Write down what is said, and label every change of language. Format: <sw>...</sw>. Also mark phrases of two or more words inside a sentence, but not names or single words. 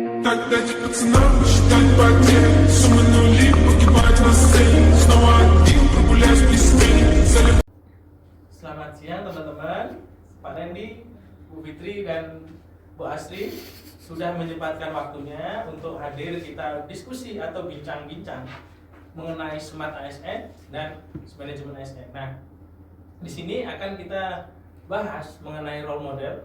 <ru>Опять пацанам считать потери. Суммы нули погибать на сцене. Снова один прогуляюсь песней.</ru> <id>Selamat siang teman-teman. Pak Randy, Bu Fitri dan Bu Asri sudah menyempatkan waktunya untuk hadir kita diskusi atau bincang-bincang mengenai Smart ASN dan manajemen ASN. Nah, di sini akan kita bahas mengenai</id> <en>role model.</en>